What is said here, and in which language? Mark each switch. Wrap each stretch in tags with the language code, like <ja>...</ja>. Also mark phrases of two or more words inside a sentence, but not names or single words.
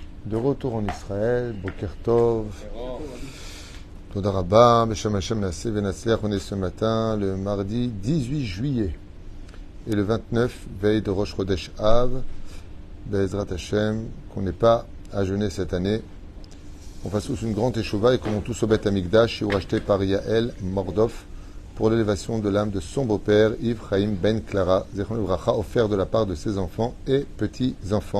<fr>De retour en Israël,</fr> <he>בוקר טוב תודה רבה בשם השם נעשה ונצליח.</he> <fr>On est ce matin, le mardi 18 juillet, et le 29, veille de Rosh Chodesh Av,</fr> <he>בעזרת השם,</he> <fr>qu'on n'ait pas à jeûner cette année. On fasse tous une grande échouva et qu'on monte tous au</fr> <he>בית המקדש,</he> <fr>et racheté par Yael Mordov, pour l'élévation de l'âme de son beau-père, Yves Chaim Ben Clara,</fr> <he>זכרונו לברכה,</he> <fr>offert de la part de ses enfants et petits-enfants.</fr>